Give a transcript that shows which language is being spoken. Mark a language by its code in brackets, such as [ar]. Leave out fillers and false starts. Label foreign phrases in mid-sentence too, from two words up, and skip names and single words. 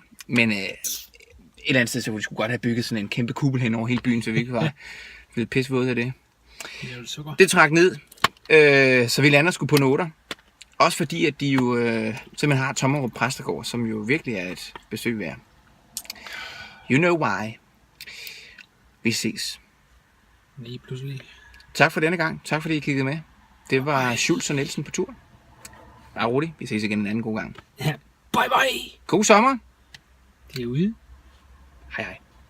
[da] Men et eller andet sted, så ville vi sgu godt have bygget sådan en kæmpe kuppel hen over hele byen, så vi ikke var blevet pissevåde af det. Det trak ned, så vi lander sgu på noter. Også fordi, at de jo simpelthen har Tommerup Præstegård, som jo virkelig er et besøg værd. [en] You know why. [da] Vi ses. Nej, pludselig. Tak for denne gang. Tak fordi I kiggede med. Det var Schultz og Nielsen på tur. Bare rolig. Vi ses igen en anden god gang. Ja. [en] Bye bye. [da] God sommer. Det er ude. Hej hej.